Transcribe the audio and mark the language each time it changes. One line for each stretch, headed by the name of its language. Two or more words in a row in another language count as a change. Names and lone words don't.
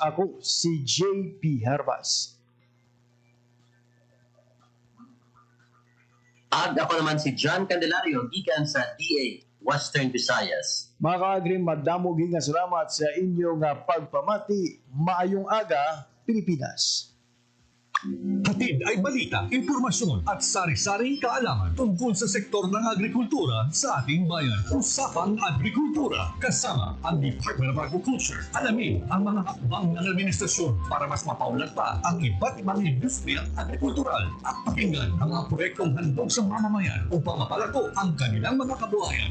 Filipino: Ako si JP Herbas. At ako naman si John Candelario, gikan sa DA Western Visayas.
Hiligaynon: Mga kaagri, madamo nga salamat sa inyong pagpamati. Maayong aga, Pilipinas.
Filipino: Hatid ay balita, impormasyon at sari-saring kaalaman tungkol sa sektor ng agrikultura sa ating bayan. Usapang Agrikultura kasama ang Department of Agriculture. Alamin ang mga hakbang ng administrasyon para mas mapaulat pa ang iba't ibang industriya agrikultural at pakinggan ang mga proyektong handog sa mamamayan upang mapalago ang kanilang mga kabuhayan.